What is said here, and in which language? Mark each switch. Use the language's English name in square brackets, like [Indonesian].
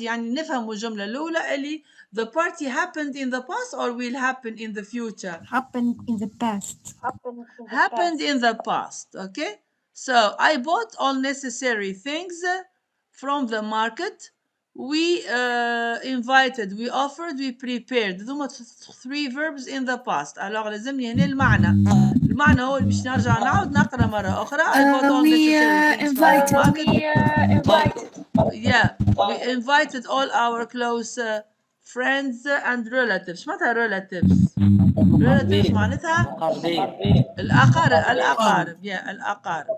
[Arabic] يعني نفهموا الجملة الأولى اللي [English] the party happened in the past or will happen in the future. Happened in the past. Happened in the past, okay? So I bought all necessary things from the market. We invited, we offered, we prepared. [Arabic] ذوما [English] 3 verbs in the past. [Arabic] alors لازمني هنا المعنى هو اللي باش نرجع نعاود نقرا مرة أخرى. [English] I bought all necessary things from the market. Yeah, we invited all our close friends and relatives. [Arabic] معناتها relatives معناتها الأقارب يا الأقارب.